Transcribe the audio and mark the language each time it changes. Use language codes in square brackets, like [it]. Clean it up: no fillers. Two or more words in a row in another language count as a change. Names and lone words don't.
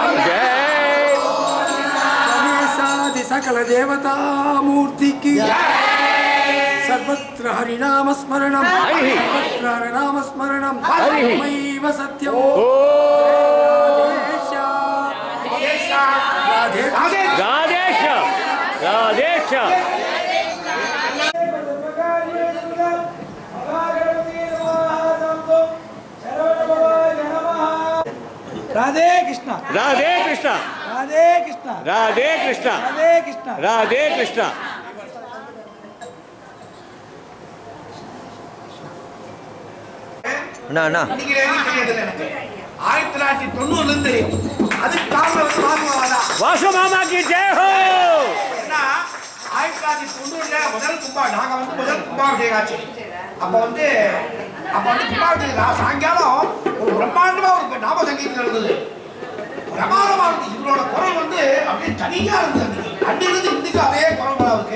[sa] गणेशादि सकल देवता मूर्ति की सर्वत्र हरिनाम स्मरणं सर्वत्र हरिनाम स्मरणं तमेव सत्यं राधेश राधेश राधे कृष्णा राधे कृष्णा राधे कृष्णा राधे कृष्णा राधे कृष्णा राधे कृष्णा [ta] அண்ணா அண்ணா எனக்கு 1990 இருந்து தெரியும். அதுக்கு காரணம் வந்து வாசுமாதான். [hi] वासु मामा की जय हो [ta] ஏன்னா 1990ல முதல் கும்பாபிஷேகம் ஆச்சு. அப்ப வந்து கும்பாபிஷேகம் சாயங்காலம் ஒரு பிரம்மாண்டமா ஒரு நாம சங்கீதம் இருந்தது. பிரமாதமா இருந்துச்சு. இவரோட குரல் வந்து அப்படியே தனியா இருந்தது. அன்னிலிருந்து இன்னைக்கு அதே குரல் வளம் இருக்கு.